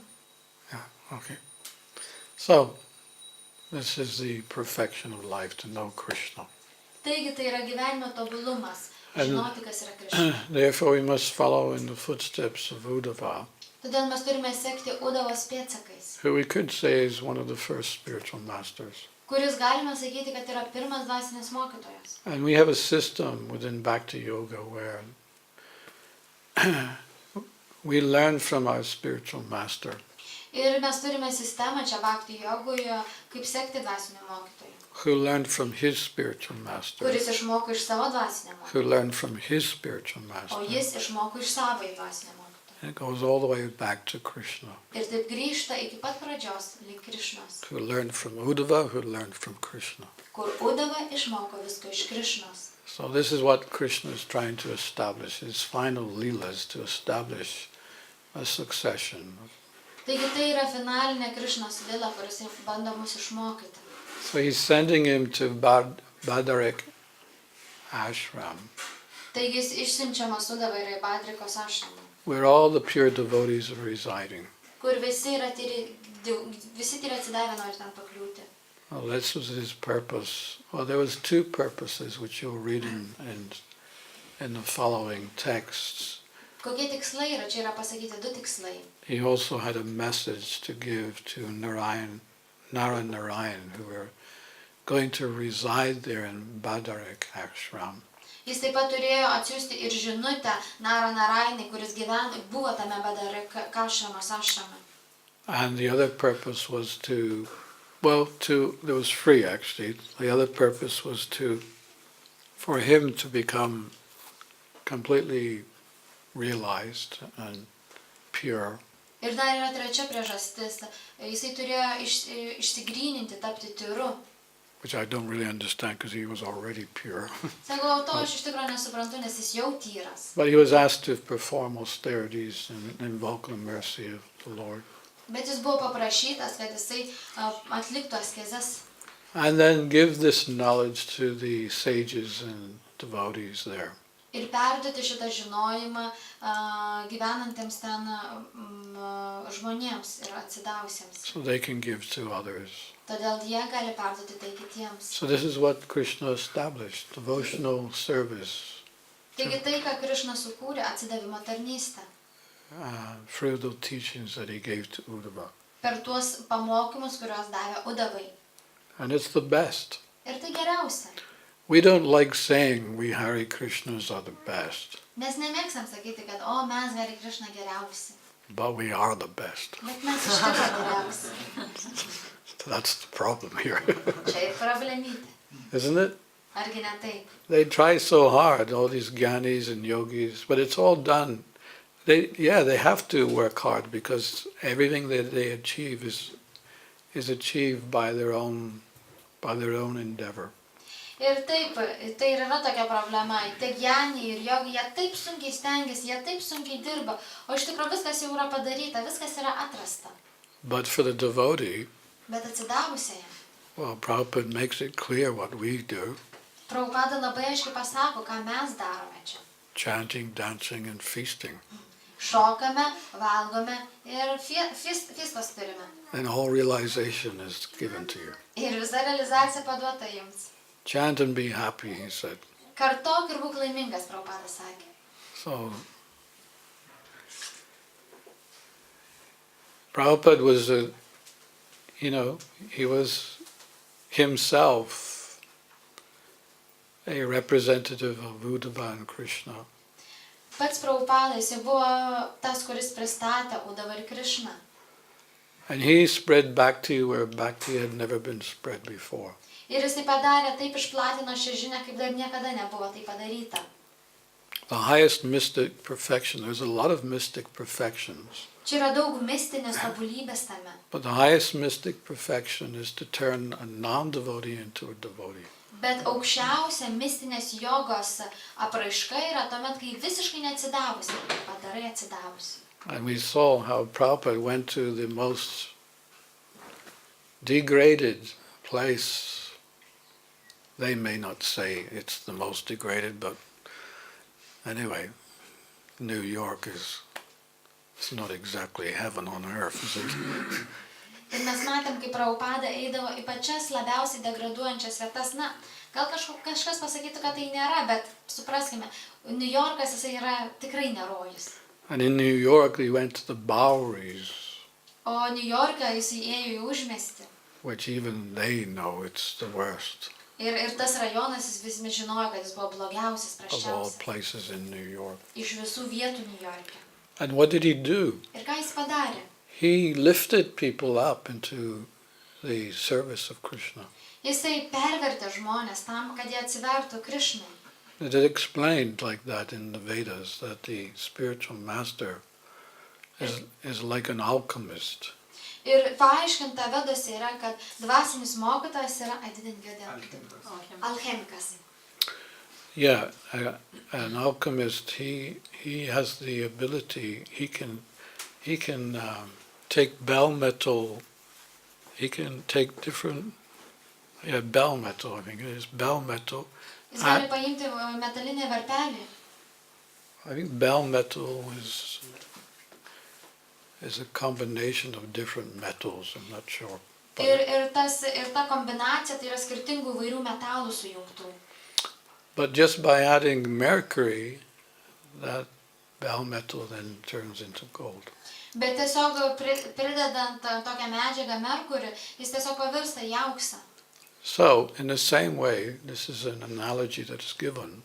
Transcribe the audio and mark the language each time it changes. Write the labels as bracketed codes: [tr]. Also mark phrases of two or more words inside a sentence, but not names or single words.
[en] yeah, okay. So this is the perfection of life, to know Krishna. [lt] Taigi tai yra gyvenimo tobulumas, [en] And [lt] žinoti, kas yra Krishna. [en] therefore we must follow in the footsteps of Uddhava, [lt] Todėl mes turime sekti Udavos pėdsakais, [en] who we could say is one of the first spiritual masters. [lt] kuris galime sakyti, kad yra pirmas dvasinis mokytojas. [en] And we have a system within Bhakti Yoga where we learn from our spiritual master [lt] Ir mes turime sistemą čia Bhakti jogoje, kaip sekti dvasinio mokytojo. [en] who learned from his spiritual master, [lt] kuris išmoko iš savo dvasinio mokytojo, [en] who learned from his spiritual [lt] o [en] master. [lt] jis išmoko iš savo dvasinio mokytojo. [en] It goes all the way back to Krishna, [lt] Ir taip grįžta iki pat pradžios link Krišnos, [en] who learned from Uddhava, who learned from Krishna. [lt] kur Udava išmoko visko iš Krišnos. [en] So this is what Krishna is trying to establish, his final leelas, to establish a succession. [lt] Taigi tai yra finalinė Krišnos lila, kuris bando mus išmokyti. [en] So he's sending him to Badarik ashram, [lt] Taigi jis išsiunčiamas Udava ir į Badrikos ašramą, [en] where all the pure devotees are residing. [lt] kur visi turi atsidavę nori ten pakliūti. [en] Well, this was his purpose. Well, there was two purposes which you'll read in the following texts. [lt] Kokie tikslai yra? Čia yra pasakyti du tikslai. [en] He also had a message to give to Narayan, who were going to reside there in Badarik ashram. [lt] Jis taip pat turėjo atsiųsti ir žinutę Narayanai, kuris buvo tame Badarik ašrame. [en] And the other purpose was there was three actually. The other purpose was for him to become completely realized and pure. [lt] Ir dar yra trečia priežastis. Jisai turėjo išsigryninti, tapti tyru. [en] Which I don't really understand because he was already pure. [lt] Sakau, to aš iš tikrųjų nesuprantu, nes jis jau tyras. [en] But he was asked to perform austerities and invoke the mercy of the Lord. [lt] Bet jis buvo paprašytas, kad jisai atliktų askezes. [en] And then give this knowledge to the sages and devotees there. [lt] Ir perduoti šitą žinojimą gyvenantiems ten žmonėms ir atsidavusiems. [en] So they can give to others. [lt] Todėl jie gali perduoti tai kitiems. [en] So this is what Krishna established, devotional service. [lt] Taigi tai, ką Krišna sukūrė, atsidavimo tarnystę. [en] Through the teachings that he gave to Uddhava. [lt] Per tuos pamokymus, kuriuos davė Udavai. [en] And it's the best. [lt] Ir tai geriausia. [en] We don't like saying we Hare Krishnas are the best. [lt] Mes nemėgstam sakyti, kad mes Hare Krishna geriausi. [en] But we are the best. [lt] Bet mes iš tikrųjų geriausi. [en] That's the problem here. [lt] Čia ir problemytė. [en] Isn't it? [lt] Argi ne taip? [en] They try so hard, all these gyanis and yogis, but it's all done. They have to work hard because everything that they achieve is achieved by their own endeavor. [lt] Ir taip, tai ir yra tokia problema. Tie gyaniai ir jogai, jie taip sunkiai stengiasi, jie taip sunkiai dirba, o iš tikrųjų viskas jau yra padaryta, viskas yra atrasta. [en] But for the devotee, [lt] Bet atsidavusiajam, [en] well, Prabhupada makes it clear what we do. [lt] Prabhupada labai aiškiai pasako, ką mes darome čia. [en] Chanting, dancing and feasting. [lt] Šokame, valgome ir fiestos turime. [en] And all realization is given to you. [lt] Ir visa realizacija paduota jums. [en] Chant and be happy, he said. [lt] Kartok ir būk laimingas, Prabhupada sakė. [en] So, Prabhupada was he was himself a representative of Uddhava and Krishna. [lt] Pats Prabhupada, jis buvo tas, kuris pristatė Uddhavą ir Krishną. [en] And he spread Bhakti where Bhakti had never been spread before. [lt] Ir jis tai padarė, taip išplatino šią žinią, kaip dar niekada nebuvo tai padaryta. [en] The highest mystic perfection, there's a lot of mystic perfections. [lt] Čia yra daug mistinės tobulybės tame. [en] But the highest mystic perfection is to turn a non-devotee into a devotee. [lt] Bet aukščiausia mistinės jogos apraiška yra tuomet, kai visiškai neatsidavusi, padarai atsidavusi. [en] And we saw how Prabhupada went to the most degraded place. They may not say it's the most degraded, but anyway, New York it's not exactly heaven on earth, is it? [lt] Ir mes matėm, kaip Prabhupada eidavo į pačias labiausiai degraduojančias vietas. Na, gal kažkas pasakytų, kad tai nėra, bet supraskime, New Yorkas jisai yra tikrai nerojus. [en] And in New York, he went to the Boweries, [lt] O New Yorką jisai ėjo į užmiestį. [en] which even they know it's the worst [lt] Ir tas rajonas jis visi žinojo, kad jis buvo blogiausias, [en] of all [lt] prasčiausias. [en] places in New York. [lt] Iš visų vietų New Yorke. [en] And what did he do? [lt] Ir ką jis padarė? [en] He lifted people up into the service of Krishna. [lt] Jisai pervertė žmonės tam, kad jie atsivertų Krišnai. [en] It is explained like that in the Vedas, that the spiritual master is like an alchemist. [lt] Ir paaiškinta Vedose yra, kad dvasinis mokytojas yra alchemikas. [en] Yeah, an alchemist, he has the ability, he can take bell metal, he can take different, bell metal, I think it is bell metal. [lt] Jis gali paimti metalinį varpelį. [en] I think bell metal is a combination of different metals, I'm not sure. [lt] Ir ta kombinacija tai yra skirtingų įvairių metalų sujungtų. [en] But just by adding mercury, that bell metal then turns into gold. [lt] Bet tiesiog pridedant tokią medžiagą merkurį, jis tiesiog pavirsta į auksą. [en] So, in the same way, this is an analogy that is given,